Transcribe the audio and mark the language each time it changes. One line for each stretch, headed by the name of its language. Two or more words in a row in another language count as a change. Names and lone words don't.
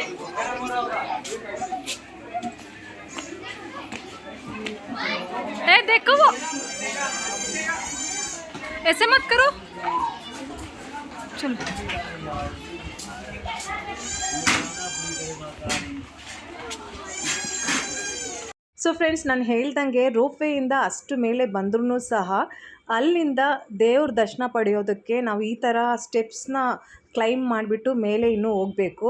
Hindi: गरम हो रहा होगा. ए देखो वो, ऐसे मत करो. चलो
English: so friends,
Kannada: ನಾನು ಹೇಳ್ದಂಗೆ ರೋಪ್ವೇಯಿಂದ ಅಷ್ಟು ಮೇಲೆ ಬಂದ್ರೂ ಸಹ ಅಲ್ಲಿಂದ ದೇವ್ರ ದರ್ಶನ ಪಡೆಯೋದಕ್ಕೆ ನಾವು ಈ ಥರ ಸ್ಟೆಪ್ಸ್ನ ಕ್ಲೈಮ್ ಮಾಡಿಬಿಟ್ಟು ಮೇಲೆ ಇನ್ನೂ ಹೋಗಬೇಕು.